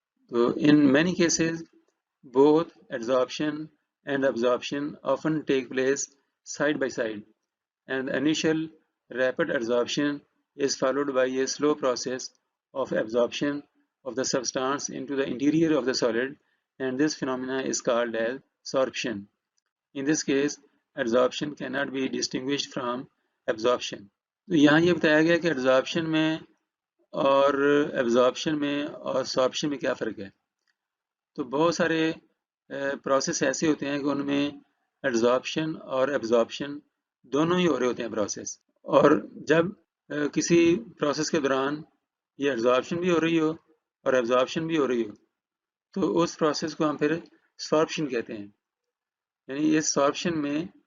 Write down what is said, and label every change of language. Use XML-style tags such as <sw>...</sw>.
<en>تو in many cases both adsorption and absorption often take place side by side, and the initial rapid adsorption is followed by a slow process of absorption of the substance into the interior of the solid, and this phenomena is called as sorption. In this case, adsorption cannot be distinguished from absorption.</en> <ur>تو یہاں یہ بتایا گیا کہ ایڈزارپشن میں اور absorption میں اور سارپشن میں کیا فرق ہے۔ تو بہت سارے پروسیس ایسے ہوتے ہیں کہ ان میں ایڈزارپشن اور ایبزارپشن دونوں ہی ہو رہے ہوتے ہیں پروسیس، اور جب کسی پروسیس کے دوران یہ ایڈزارپشن بھی ہو رہی ہو اور ایبزارپشن بھی ہو رہی ہو تو اس پروسیس کو ہم پھر سارپشن کہتے ہیں، یعنی اس سارپشن میں</ur>